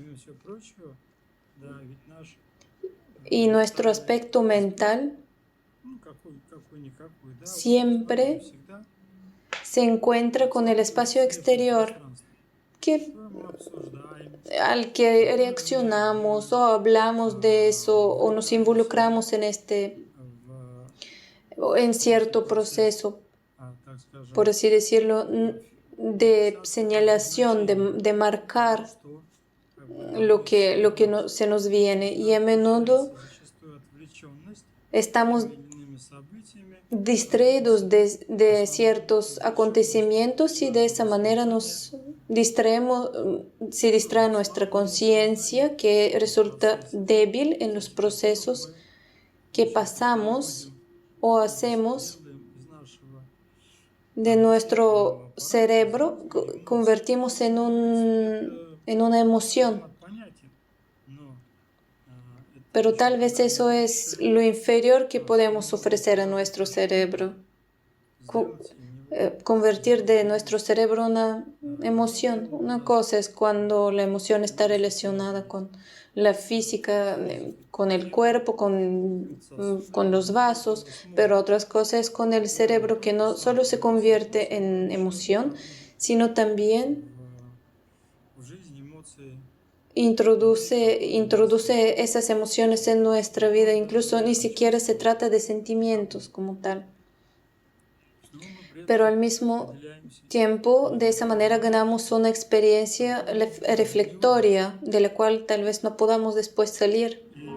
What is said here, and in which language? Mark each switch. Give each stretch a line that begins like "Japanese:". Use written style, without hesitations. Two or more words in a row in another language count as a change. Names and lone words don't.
Spanish: Y nuestro aspecto mental siempre se encuentra con el espacio exterior al que reaccionamos o hablamos de eso o nos involucramos en cierto proceso, por así decirlo, de señalación, de marcar lo que se nos viene. Y a menudo
Russian: зачастую отвлеченность
Spanish: estamos
Russian: иными событиями,
Spanish: distraídos de ciertos acontecimientos y de esa manera nos distraemos, se distrae nuestra conciencia que resulta débil en los procesos que pasamos o hacemos
Russian: делаем из нашего
Spanish: de nuestro cerebro, convertimos en una emoción.
Russian: понятен, но это
Spanish: Pero tal vez eso es lo inferior que podemos ofrecer a nuestro cerebro.
Russian: сделать и не
Spanish: Convertir de nuestro cerebro una emoción. Una cosa es cuando la emoción está relacionada con la física, con el cuerpo, con los vasos, pero otras cosas es con el cerebro que no solo se convierte en emoción, sino también
Russian: в жизнь эмоции
Spanish: introduce esas emociones en nuestra vida. Incluso ni siquiera se trata de sentimientos como tal.
Russian: снова мы при этом
Spanish: Pero al mismo
Russian: уделяемся
Spanish: tiempo, de esa manera ganamos una experiencia reflectoria de la cual tal vez no podamos después salir.